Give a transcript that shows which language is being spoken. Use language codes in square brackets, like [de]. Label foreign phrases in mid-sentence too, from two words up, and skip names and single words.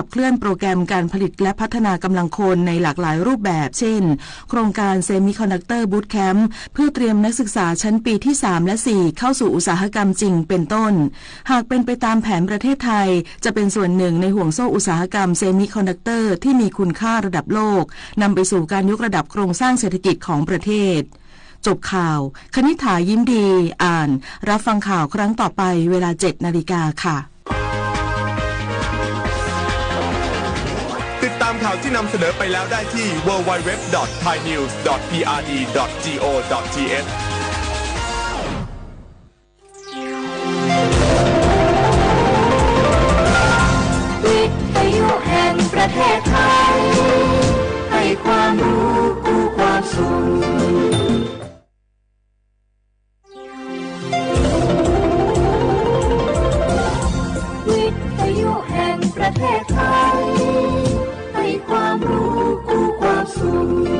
[th] เคลื่อนโปรแกรมการผลิตและพัฒนากำลังคนในหลากหลายรูปแบบเช่นโครงการเซมิคอนดักเตอร์บูตแคมป์เพื่อเตรียมนักศึกษาชั้นปีที่ 3 และ 4 เข้าสู่อุตสาหกรรมจริงเป็นต้นหากเป็นไปตามแผนประเทศไทยจะเป็นส่วนหนึ่งในห่วงโซ่อุตสาหกรรมเซมิคอนดักเตอร์ที่มีคุณค่าระดับโลกนำไปสู่การยกระดับโครงสร้างเศรษฐกิจของประเทศจบข่าวคณิษฐายิ้มดีอ่านรับฟังข่าวครั้งต่อไปเวลา 7 นาฬิกาค่ะ ติดตามข่าวที่นำเสนอไปแล้วได้ที่ www.thainews.prd.go.th วิทยุแห่งประเทศไทยให้ความรู้กู้ความสุขวิทยุแห่งประเทศไทยให้ความรู้กู้ความสุข